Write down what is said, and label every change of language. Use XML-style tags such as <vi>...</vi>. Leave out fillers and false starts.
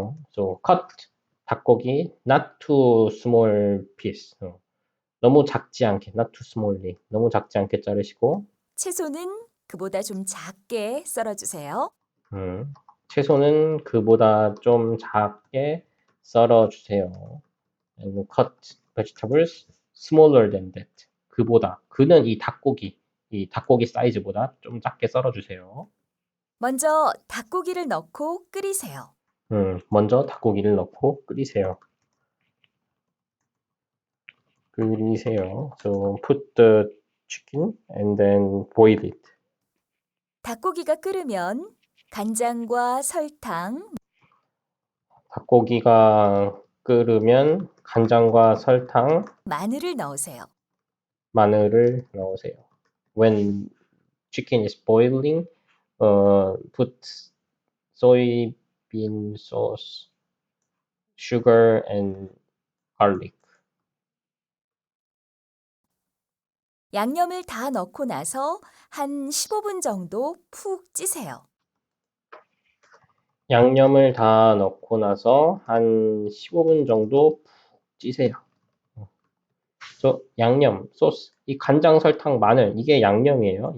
<en>So cut 닭고기 not too small piece.</en> <ko>너무 작지 않게</ko> <en>not too smallly.</en> <ko>너무 작지 않게 자르시고. 채소는 그보다 좀 작게 썰어주세요. 채소는 그보다 좀 작게 썰어주세요.</ko> <en>And cut vegetables smaller than that.</en> <ko>그는 이 닭고기 사이즈보다 좀 작게 썰어주세요. 먼저 닭고기를 넣고 끓이세요. 먼저 닭고기를 넣고 끓이세요.</ko> <en>So put the chicken and then boil it.</en> <ko>닭고기가 끓으면 간장과 설탕, 닭고기가 끓으면 간장과 설탕, 마늘을 넣으세요. 마늘을 넣으세요.</ko> <en>When chicken is boiling, put soybean sauce, sugar and garlic.</en> <ko>양념을 다 넣고 나서 한 15분 정도 푹 찌세요. 양념을 다 넣고 나서 한 15분 정도 푹 찌세요. 그래서 양념, 소스, 이 간장, 설탕, 마늘 이게 양념이에요.</ko>